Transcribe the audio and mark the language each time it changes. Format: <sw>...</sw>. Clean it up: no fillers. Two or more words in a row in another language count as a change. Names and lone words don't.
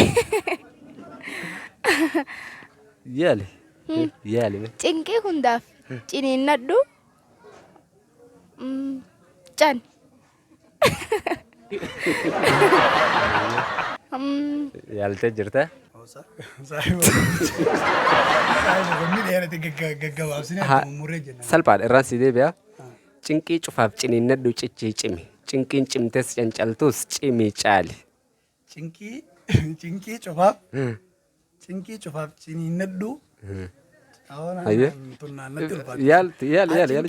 <om>yaale yaale Cinqii hundaaf ciniinnadhu can. yaaltee jirta</om> <ar>صاحب صاحب من هنا تجا ها.</ar> <om>salphaadha irraan si deebi'a cinqii cufaaf ciniinnadhu cichii cimi cinqiin cimtes cancaltus cimii caali cinqii cufaaf cinqii cufaaf ciniinnadhu Ayyee. yaalti yaale yaale yaale</om>